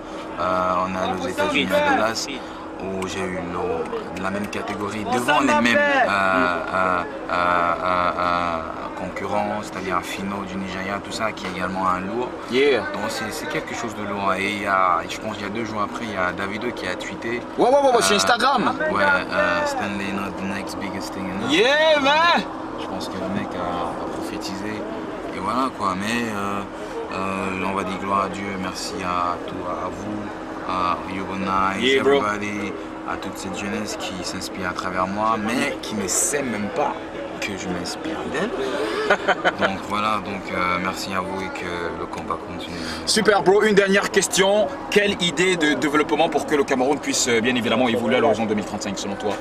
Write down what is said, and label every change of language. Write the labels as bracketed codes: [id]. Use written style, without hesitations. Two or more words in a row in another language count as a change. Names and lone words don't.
[fr] On a aux États-Unis à Dallas où j'ai eu la même catégorie devant les mêmes concurrents, c'est-à-dire Fino du Nigeria, tout ça qui est également un lourd. [en] Yeah. [fr] Donc c'est quelque chose de lourd. Et je pense qu'il y a 2 jours après, il y a Davido qui a tweeté. Ouais, sur Instagram. Ouais, [en] Stanley not the next biggest thing. Yeah, man. [fr] Je pense que le mec a prophétisé. Et voilà quoi, mais on va dire gloire à Dieu, merci à vous, à Yobonai, [en] yeah, everybody, [fr] à toute cette jeunesse qui s'inspire à travers moi, mais qui ne sait même pas que je m'inspire d'elle. Donc voilà, merci à vous et que le combat continue. Super bro, une dernière question. Quelle idée de développement pour que le Cameroun puisse bien évidemment évoluer à l'horizon 2035 selon toi?